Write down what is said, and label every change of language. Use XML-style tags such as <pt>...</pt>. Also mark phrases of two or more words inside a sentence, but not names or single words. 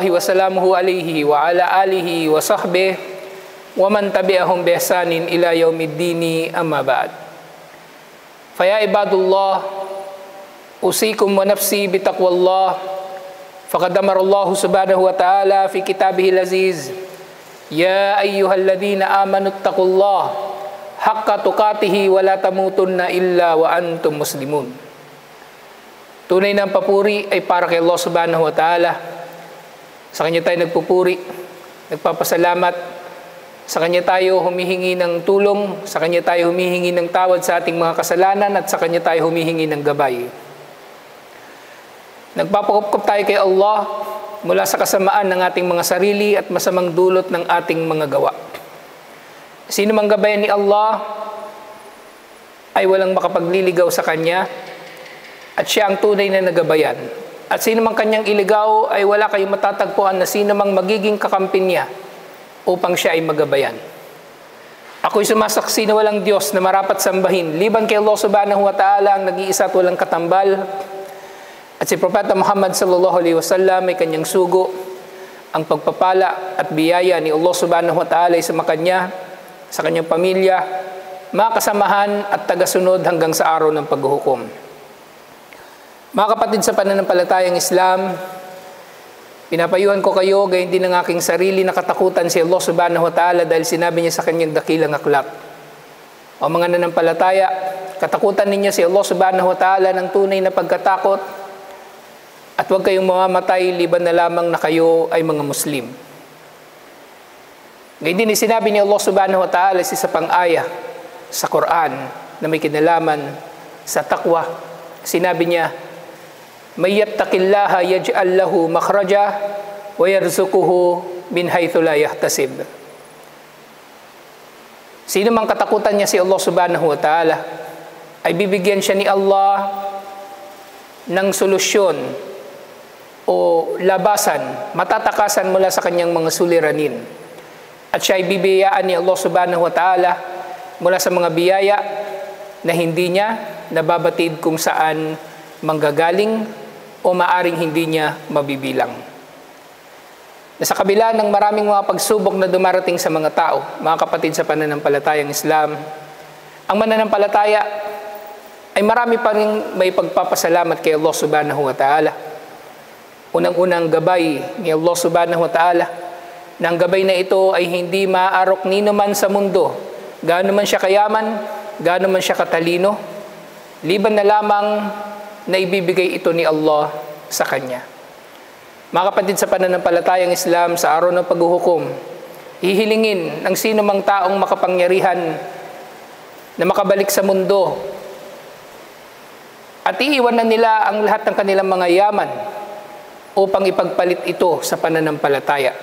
<ar>وسلامه عليه وعلى آله وصحبه ومن تبعهم بإحسان إلى يوم الدين أما بعد فيا عباد الله أوصيكم ونفسي بتقوى الله فقد أمر الله سبحانه وتعالى في كتابه العزيز يا أيها الذين آمنوا اتقوا الله حق تقاته ولا تموتن إلا وأنتم مسلمون.</ar> <tl>Tunay ng papuri ay para kay Allah</tl> <ar>سبحانه وتعالى.</ar> <tl>Sa Kanya tayo nagpupuri, nagpapasalamat. Sa Kanya tayo humihingi ng tulong, sa Kanya tayo humihingi ng tawad sa ating mga kasalanan, at sa Kanya tayo humihingi ng gabay. Nagpapakupkop tayo kay Allah mula sa kasamaan ng ating mga sarili at masamang dulot ng ating mga gawa. Sino mang gabayan ni Allah ay walang makapagliligaw sa Kanya at Siya ang tunay na nagabayan. At sino mang Kanyang iligaw ay wala kayong matatagpuan na sino mang magiging kakampi niya upang Siya ay magabayan. Ako'y sumasaksi na walang Diyos na marapat sambahin liban kay Allah</tl> <ar>سبحانه وتعالى</ar> <tl>ang nag-iisa at walang katambal. At si Propeta Muhammad</tl> <ar>صلى الله عليه وسلم</ar> <tl>ay Kanyang sugo. Ang pagpapala at biyaya ni Allah</tl> <ar>سبحانه وتعالى</ar> <tl>ay sumakanya, sa kanyang pamilya, mga kasamahan at tagasunod hanggang sa araw ng paghuhukom. Mga kapatid sa pananampalatayang Islam, pinapayuhan ko kayo, gayon din ang aking sarili na katakutan si Allah</tl> <ar>سبحانه وتعالى</ar> <tl>dahil sinabi niya sa kanyang dakilang aklat. O mga nanampalataya, katakutan ninyo si Allah</tl> <ar>سبحانه وتعالى</ar> <tl>ng tunay na pagkatakot at huwag kayong mamamatay liban na lamang na kayo ay mga Muslim. Ngayon din sinabi ni Allah</tl> <ar>سبحانه وتعالى</ar> <tl>sa pang-aya sa Quran na may kinalaman sa taqwa. Sinabi niya,</tl> <ar>"من يتق الله يجعل له مخرجا ويرزقه من حيث لا يحتسب."</ar> <tl>Sino mang katakutan niya si Allah</tl> <ar>سبحانه وتعالى</ar> <tl>ay bibigyan siya ni Allah ng solusyon o labasan, matatakasan mula sa kanyang mga suliranin. At siya ay bibiyayaan ni Allah</tl> <ar>سبحانه وتعالى</ar> <tl>mula sa mga biyaya na hindi niya nababatid kung saan manggagaling o maaring hindi niya mabibilang. Sa kabila ng maraming mga pagsubok na dumarating sa mga tao, mga kapatid sa pananampalatayang Islam, ang mananampalataya ay marami pa rin may pagpapasalamat kay Allah</tl> <ar>سبحانه وتعالى.</ar> <tl>Unang-unang gabay ni Allah</tl> <ar>سبحانه وتعالى,</ar> <tl>na ang gabay na ito ay hindi maaarok nino man sa mundo, gaano man siya kayaman, gaano man siya katalino, liban na lamang na ibibigay ito ni Allah sa Kanya. Mga kapatid sa pananampalatayang Islam, sa araw ng paghuhukom, hihilingin ng sino mang taong makapangyarihan na makabalik sa mundo at iiwan na nila ang lahat ng kanilang mga yaman upang ipagpalit ito sa pananampalataya.</tl>